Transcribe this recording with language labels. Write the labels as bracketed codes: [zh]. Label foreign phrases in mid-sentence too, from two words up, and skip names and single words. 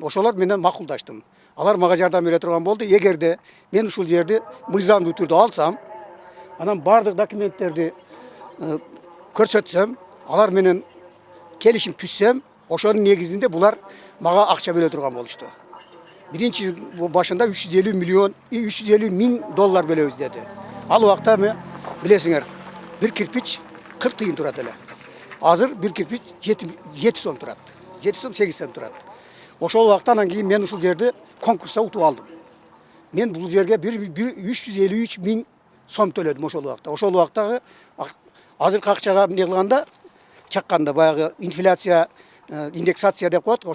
[ky] Ошолор менен макулдаштым. Алар мага жардам бере турган болду. Эгерде мен ушул жерди мыйзамдуу түрдө алсам, анан бардык документтерди көрсөтсөм, алар менен келишим түзсөм, ошонун негизинде булар мага акча бере турган болушту. Биринчи башында 350 миң доллар бөлөбүз деди. Ал убакта билесиңер, bir kirpiç 40 тыйын турат эле. Азыр bir kirpiç 7 сом турат. 7 сом 8 сом турат. Ошол убактан кийин мен ушул жерди конкурста утуп алдым. Мен бул жерге 353 миң сом төлөдүм ошол убакта. Ошол убактагы азыркы акчага эмне кылганда, чакканда баягы инфляция, индексация деп коет.